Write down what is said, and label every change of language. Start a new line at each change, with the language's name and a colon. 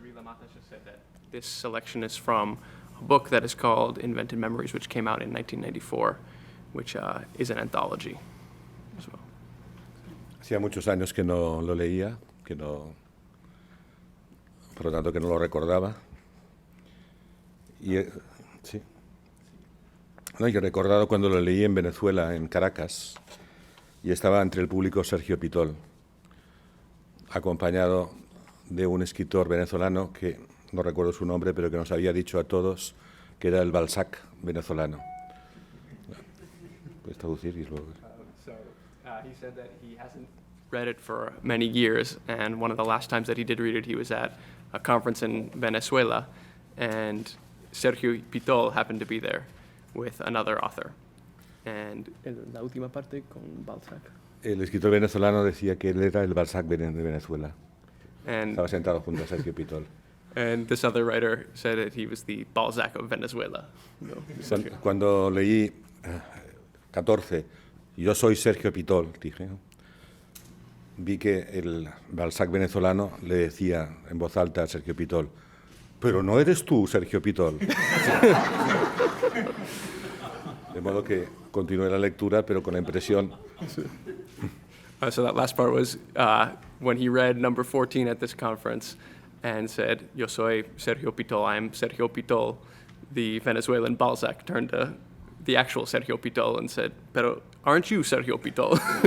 English: Vilamatas just said that this selection is from a book that is called Invented Memories, which came out in 1994, which is an anthology as well.
Spanish: Hacía muchos años que no lo leía, por lo tanto que no lo recordaba. Y sí. No, yo he recordado cuando lo leí en Venezuela, en Caracas, y estaba entre el público Sergio Pitol, acompañado de un escritor venezolano que no recuerdo su nombre, pero que nos había dicho a todos que era el Balzac venezolano. ¿Puedes traducir? Y luego...
English: He said that he hasn't read it for many years, and one of the last times that he did read it, he was at a conference in Venezuela, and Sergio Pitol happened to be there with another author.
Spanish: And la última parte con Balzac. El escritor venezolano decía que él era el Balzac de Venezuela.
English: And,
Spanish: Estaba sentado junto a Sergio Pitol.
English: and this other writer said that he was the Balzac of Venezuela.
Spanish: Cuando leí 14, yo soy Sergio Pitol, dije, ¿no? Vi que el Balzac venezolano le decía en voz alta a Sergio Pitol, pero no eres tú, Sergio Pitol. De modo que continué la lectura, pero con la impresión.
English: So that last part was when he read number 14 at this conference and said,
Spanish: "Yo soy Sergio Pitol,
English: I am Sergio Pitol." The Venezuelan Balzac turned to the actual Sergio Pitol and said, "Pero aren't you Sergio Pitol?"